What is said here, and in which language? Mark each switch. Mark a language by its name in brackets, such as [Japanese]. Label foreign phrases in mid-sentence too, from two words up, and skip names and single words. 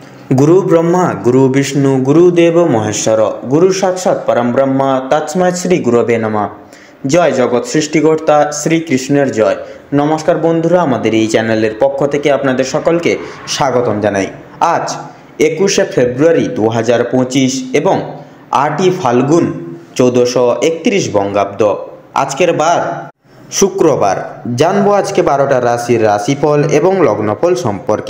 [Sanskrit] गुरु ब्रह्मा गुरु विष्णु गुरुदेव महेश्वर गुरु साक्षात् परम ब्रह्म तस्मै श्री गुरवे नमः। [Bangla] জয় জগৎ সৃষ্টিকর্তা শ্রীকৃষ্ণের জয়। নমস্কার বন্ধুরা, আমাদের এই চ্যানেলের পক্ষ থেকে আপনাদের সকলকে স্বাগতম জানাই। আজ 21শে ফেব্রুয়ারি 2025 এবং 8ই ফাল্গুন 1431 বঙ্গাব্দ। আজকের বার শুক্রবার। জানবো আজকে 12টা রাশির রাশিফল এবং লগ্নফল সম্পর্কে।